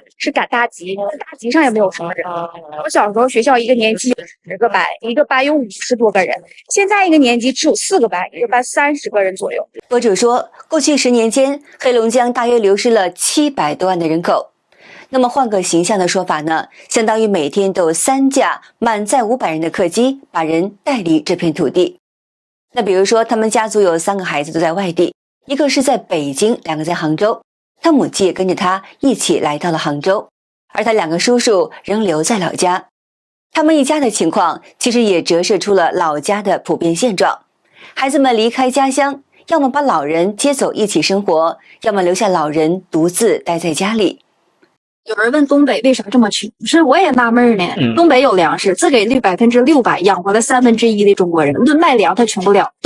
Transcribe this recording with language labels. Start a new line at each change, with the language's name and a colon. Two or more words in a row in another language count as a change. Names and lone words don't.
Chinese: 是趕大集，大集上也沒有什麼人。我小時候學校一個年級有10個班，一個班有50多個人，現在一個年級只有4個班，一個班30個人左右。博主說，過去10年間，黑龍江大約流失了700多萬的人口。那麼換個形象的說法呢，相當於每天都有3架滿載500人的客機把人帶離這片土地。那比如說，他們家族有3個孩子都在外地，一個是在北京，2個在杭州。他母親也跟着他一起來到了杭州，而他2個叔叔仍留在老家。他們一家的情況其實也折射出了老家的普遍現狀。孩子們離開家鄉，要麼把老人接走一起生活，要麼留下老人獨自待在家裡。有人問東北為啥這麼窮，是我也納悶呢。東北有糧食，自給率600%，養活了1/3的中國人。論賣糧他窮不了。